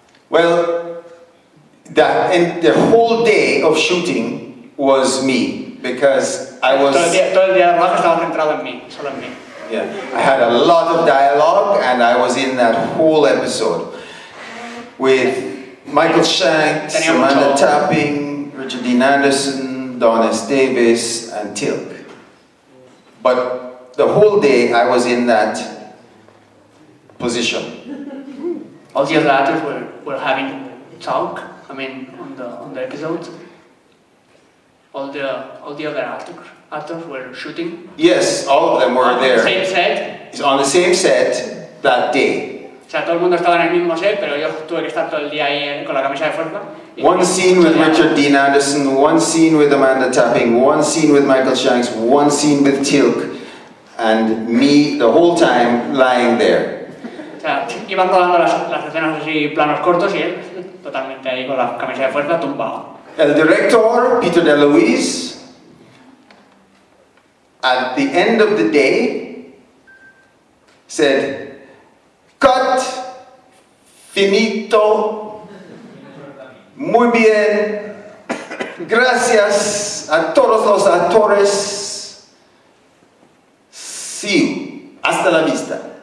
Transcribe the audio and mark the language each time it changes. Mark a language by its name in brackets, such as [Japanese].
[English] Well, the whole day of shooting was me because I was. Todo el día de rodaje estaba centrado en mí, solo en mí. Yeah, I had a lot of dialogue, and I was in that whole episode with Michael Shanks, Amanda Tapping, Richard Dean Anderson, Don S. Davis, and Tilk. But the whole day I was in that position. All the other actors were having talk. I mean, on the episodes. All the other actors were shooting. Yes, all of them were there. On the same set. On the same set that day. [Spanish] O sea, todo el mundo estaba en el mismo set, pero yo tuve que estar todo el día ahí con la camisa de fuerza. [English] One scene with Richard Dean Anderson, one scene with Amanda Tapping, one scene with Michael Shanks, one scene with Tilk, and me the whole time lying there. [Spanish] O sea, iban rodando las escenas así, planos cortos, y él totalmente ahí con la camisa de fuerza tumbado. El director, Peter DeLuise, [English] at the end of the day, said, "Cut, [Spanish] finito, muy bien, gracias a todos los actores, [English] see you, [Spanish] hasta la vista."